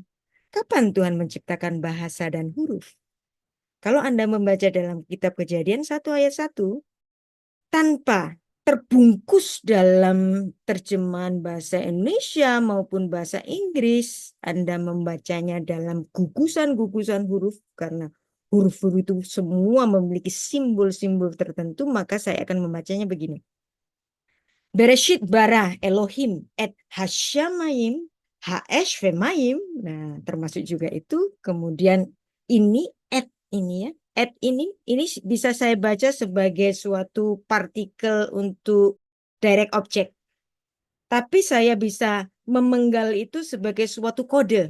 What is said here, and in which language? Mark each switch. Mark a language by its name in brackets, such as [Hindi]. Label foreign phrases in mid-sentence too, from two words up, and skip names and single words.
[Indonesian] Kapan Tuhan menciptakan bahasa dan huruf? Kalau Anda membaca dalam kitab Kejadian 1 ayat 1, tanpa terbungkus dalam terjemahan bahasa Indonesia maupun bahasa Inggris, Anda membacanya dalam gugusan-gugusan huruf, karena huruf-huruf itu semua memiliki simbol-simbol tertentu, maka saya akan membacanya begini. [Hebrew] בראשית ברא אלהים את השמים האש ומים. [Indonesian] Nah, termasuk juga itu. Kemudian ini et ini ya. Et ini bisa saya baca sebagai suatu partikel untuk [English] direct object. [Indonesian] Tapi saya bisa memenggal itu sebagai suatu kode.